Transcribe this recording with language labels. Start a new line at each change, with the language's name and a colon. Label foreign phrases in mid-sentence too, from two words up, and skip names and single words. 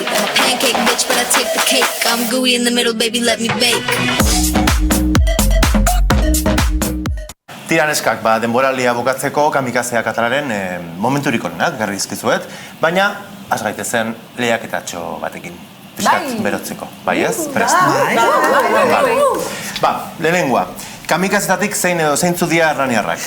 English: I'm a pancake bitch, but I take the cake. I'm gooey in the middle, baby, let me bake.
Basque: Tira neskak, denboraldia bukatzeko kamikazea katalaren momenturik onenak garri dizkizuet, baina has gaitezen lehiaketatxo batekin. Piskat berotzeko, bai ez? Prest? Ba, lehenengoa, kamikazetatik zein edo zeintzu dira erraniarrak?